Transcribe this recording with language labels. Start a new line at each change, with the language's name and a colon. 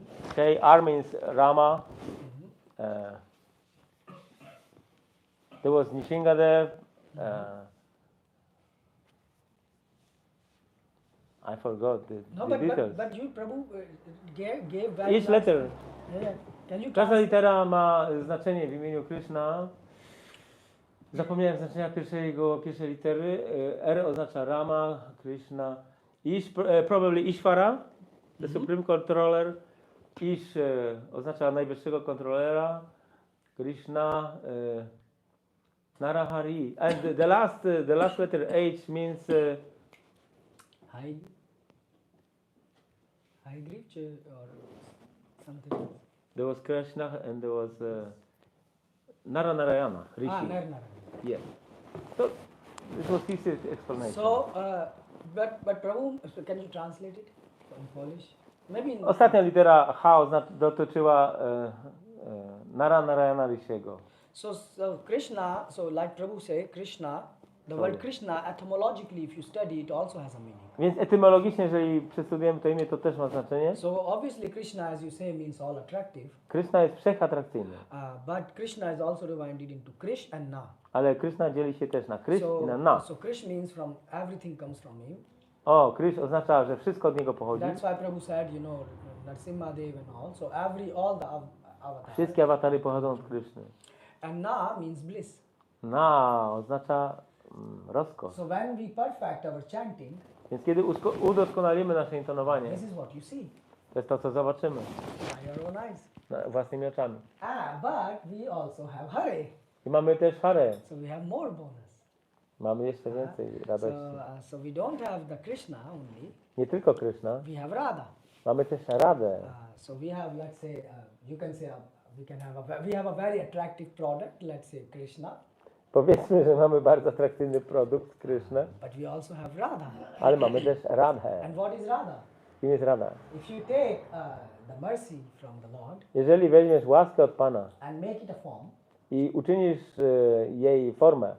English: Okay, R means Rama. There was Nishingadev. I forgot the details. But you, Prabhu, gave very Each letter. Yeah. Can you translate?
Polish: litera ma znaczenie w imieniu Krishna. Zapomniałem znaczenia pierwszej litery. R oznacza Rama, Krishna.
English: Ish, probably Ishvara, the Supreme Controller.
Polish: Ish oznacza najwyższego kontrolera.
English: Krishna, Narahari. And the last letter H means High grief or something else. there was Krishna and there was Narayana, Rishi. Narayana. Yes. So this was his explanation. So, but Prabhu, can you translate it in Polish? Maybe in
Polish: Ostatnia litera H dotyczyła Narayana Rishiego.
English: So Krishna, so like Prabhu say, Krishna, the word Krishna, etymologically, if you study, it also has a meaning.
Polish: Więc etymologicznie, jeżeli przestudiujemy to imię, to też ma znaczenie.
English: So obviously Krishna, as you say, means all attractive.
Polish: Krishna jest wszechatrakcyjny.
English: But Krishna is also divided into Krish and Na.
Polish: Ale Krishna dzieli się też na Krish i na Na.
English: So Krish means from everything comes from him.
Polish: O, Krish oznacza, że wszystko od niego pochodzi.
English: That's why Prabhu said, you know, Narsimhadev and all. So all the avatars.
Polish: Wszystkie awatary pochodzą od Krishny.
English: And Na means bliss.
Polish: Na oznacza rozkosz.
English: So when we perfect our chanting,
Polish: Więc kiedy udoskonalimy nasze intonowanie,
English: this is what you see
Polish: to jest to, co zobaczymy
English: by your own eyes.
Polish: własnymi oczami.
English: But we also have Hare.
Polish: I mamy też Hare.
English: So we have more bonus.
Polish: Mamy jeszcze więcej radości.
English: So we don't have the Krishna only.
Polish: Nie tylko Krishna,
English: We have Radha.
Polish: mamy też Radę.
English: So we have, let's say, you can say we have a very attractive product. Let's say Krishna.
Polish: Powiedzmy, że mamy bardzo atrakcyjny produkt, Krishna,
English: But we also have Radha.
Polish: ale mamy też Radhę.
English: And what is Radha?
Polish: Kim jest Radha?
English: If you take the mercy from the Lord
Polish: Jeżeli weźmiesz łaskę od Pana
English: and make it a form,
Polish: i uczynisz jej formę,